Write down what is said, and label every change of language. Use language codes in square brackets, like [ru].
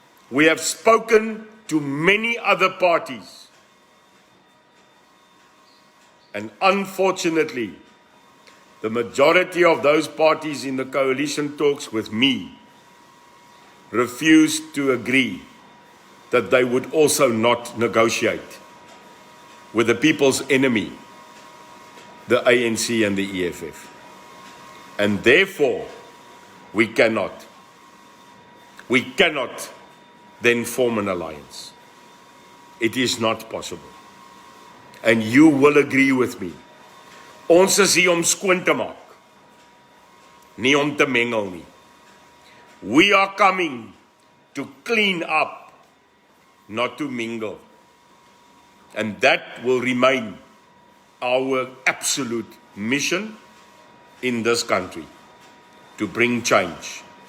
[en] We have spoken to many other parties, and unfortunately, the majority of those parties in the coalition talks with me refused to agree that they would also not negotiate with the people's enemy, the ANC and the EFF. And therefore, we cannot then form an alliance. It is not possible. And you will agree with me. [af] Ons is hier om skoon te maak, nie om te mengel nie. [en] We are coming to clean up, not to mingle. And that will remain our absolute mission in this country, to bring change.